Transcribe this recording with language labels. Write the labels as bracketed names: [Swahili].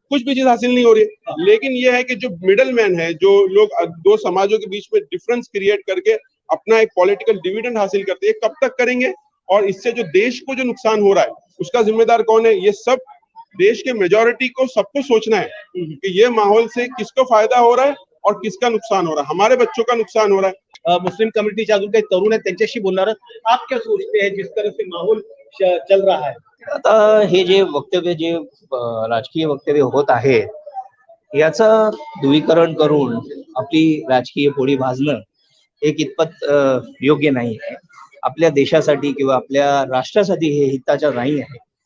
[Hindi] कुछ भी चीज हासिल नहीं हो रही है। लेकिन यह है कि जो मिडल मैन है, जो लोग दो समाजों के बीच में डिफरेंस क्रिएट करके अपना एक पॉलिटिकल डिविडेंड हासिल करते हैं, कब तक करेंगे? और इससे जो देश को जो नुकसान हो रहा है उसका जिम्मेदार कौन है? ये सब देश के मेजोरिटी को, सबको सोचना है कि ये माहौल से किसको फायदा हो रहा है और किसका नुकसान हो रहा है। हमारे बच्चों का नुकसान हो रहा है। [Marathi] मुस्लिम कम्युनिटीचे अजून काही तरुण आहेत त्यांच्याशी बोलणार आहोत। [Hindi] आप क्या सोचते हैं जिस तरह से माहौल चल रहा है? [Marathi] आता हे जे वक्तव्य, जे राजकीय वक्तव्य होत आहे, याचं ध्रुवीकरण करून आपली राजकीय पोळी भाजणं हे कितपत योग्य नाही आहे. आपल्या देशासाठी किंवा आपल्या राष्ट्रासाठी हे हिताचं नाही आहे.